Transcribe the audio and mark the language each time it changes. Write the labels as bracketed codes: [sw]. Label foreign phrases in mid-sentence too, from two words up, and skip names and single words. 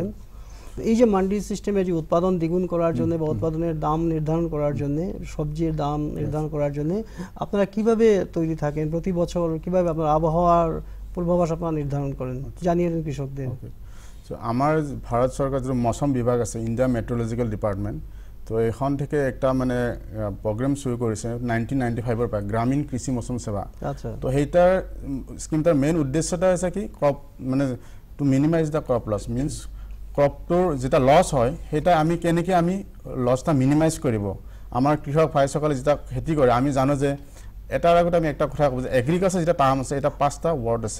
[bn] এই যে মান্ডি সিস্টেমে যে উৎপাদন দ্বিগুণ করার জন্য বা উৎপাদনের দাম নির্ধারণ করার জন্য, সবজির দাম নির্ধারণ করার জন্য আপনারা কিভাবে তৈরি থাকেন? প্রতি বছর কিভাবে আপনার আবহাওয়ার পূর্বাভাস আপনারা নির্ধারণ করেন, জানিয়ে দেন কৃষকদের? আমার ভারত সরকার যে মৌসুম বিভাগ আছে, ইন্ডিয়া মেট্রোলজিক্যাল ডিপার্টমেন্ট, তো এখন থেকে একটা মানে প্রগ্রাম শুরু করেছে 1995-ৰ পৰা, গ্রামীণ কৃষি মৌসুম সেৱা। [as] তো সেইটাৰ স্কিমটাৰ মেইন উদ্দেশ্যটা হৈছে কি, ক্ৰপ মানে [en] to minimize the crop loss, [as] মিনছ ক্ৰপটোৰ যেটা লছ হয় সেটা আমি কেনেকৈ আমি লছটা মিনিমাইজ কৰিব। আমাৰ কৃষক ভাইসকলে যেটা খেতি কৰে, আমি জানো যে এটাৰ আগতে আমি একটা কথা ক'ব যে এগ্ৰিকালচাৰ যেটা টাৰ্ম আছে, এটা 5টা ৱৰ্ড আছে।